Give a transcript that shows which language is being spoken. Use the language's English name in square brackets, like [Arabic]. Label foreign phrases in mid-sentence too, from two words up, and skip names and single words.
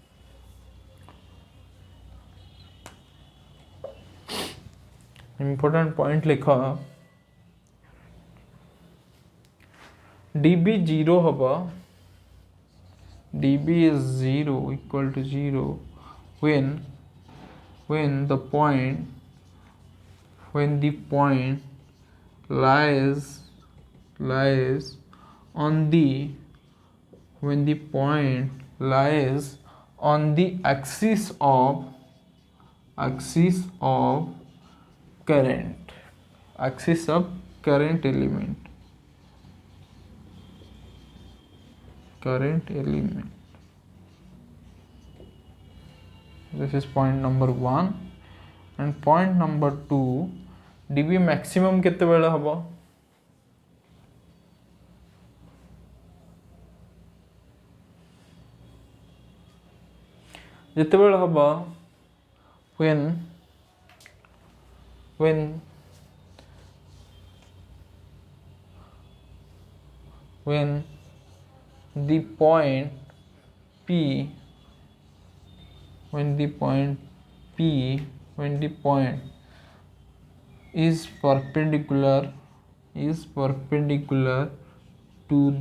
[English] important point [Odia] ଲେଖ dB 0 ହବ. [English] dB is 0 equal to 0 when the point lies on the axis of current element. This is point number 1 and point number 2 dB maximum [Odia] କେତେ ବେଳେ ହବ ଯେତେ ବେଳେ ହବ [English] when the point P is perpendicular to